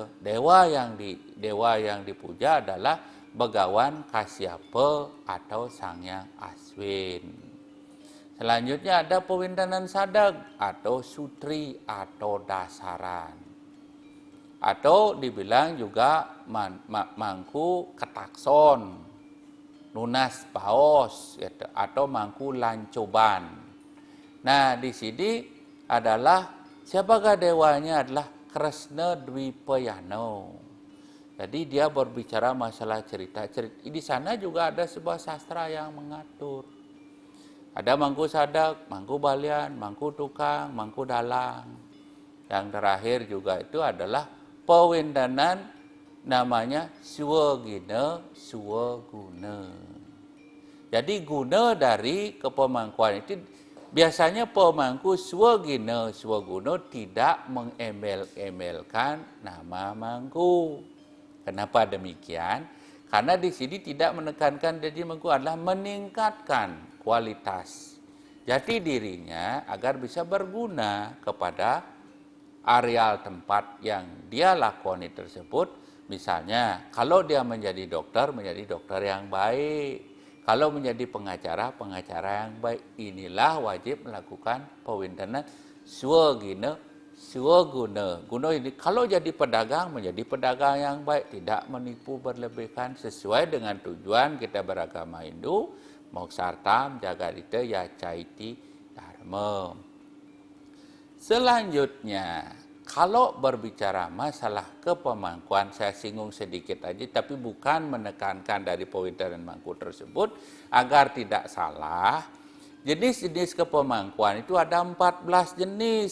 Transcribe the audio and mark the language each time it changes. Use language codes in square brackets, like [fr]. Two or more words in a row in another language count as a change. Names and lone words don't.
[id] Dewa yang dipuja adalah Begawan Kasyapa atau Sang Hyang Aswin. Selanjutnya ada pewintenan sadag atau sutri atau dasaran. Atau dibilang juga mangku ketakson, nunas paos, atau mangku lancoban. Nah, di sini adalah siapakah dewanya adalah Kresna Dwipayana. Jadi dia berbicara masalah cerita. Di sana juga ada sebuah sastra yang mengatur. Ada mangku sadak, mangku balian, mangku tukang, mangku dalang. Yang terakhir juga itu adalah pewintenan namanya swagina swaguna. Jadi guna dari kepemangkuan itu biasanya pemangku swagina swaguna tidak mengembel-embelkan nama mangku. Kenapa demikian? Karena di sini tidak menekankan jadi mangku adalah meningkatkan kualitas jati dirinya agar bisa berguna kepada areal tempat yang dia lakoni tersebut. Misalnya, kalau dia menjadi dokter yang baik. Kalau menjadi pengacara yang baik. Inilah wajib melakukan pewintenan swagina swaguna. Guna ini kalau jadi pedagang, menjadi pedagang yang baik, tidak menipu berlebihkan, sesuai dengan tujuan kita beragama Hindu, [sa] moksartam jagadita ya caiti dharma. [id] Selanjutnya, kalau berbicara masalah kepemangkuan, saya singgung sedikit aja, tapi bukan menekankan dari pewintenan mangku tersebut, agar tidak salah. Jenis-jenis kepemangkuan itu ada 14 jenis.